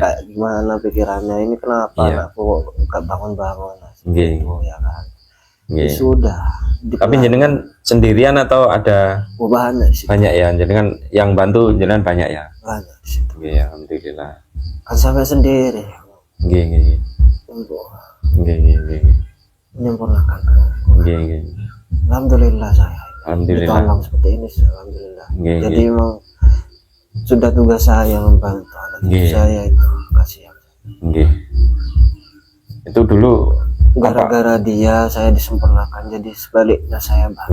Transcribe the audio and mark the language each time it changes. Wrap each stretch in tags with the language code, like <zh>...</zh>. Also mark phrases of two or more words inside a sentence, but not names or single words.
<id>kayak gimana pikirannya ini kenapa Iya. aku nggak bangun-bangun Nggih. itu ya kan. Nggih. Sudah Tapi jenengan sendirian atau ada banyak sih, banyak ya? Jenengan yang bantu jenengan banyak ya? banyak di situ. Nggih, alhamdulillah. Kan sampai sendiri</id> <jv>Nggih nggih.</jv> <id>untuk</id> <jv>Nggih nggih nggih.</jv> <id>menyempurnakan.</id> <jv>Nggih nggih.</jv> <id>Alhamdulillah saya Alhamdulillah. ditolong seperti ini sih, alhamdulillah. Nggih, Jadi nggih. memang sudah tugas saya membantu anak cucu Nggih. saya itu kasihan. Nggih. Itu dulu apa? Gara-gara dia saya disempurnakan, jadi sebaliknya saya bantu</id>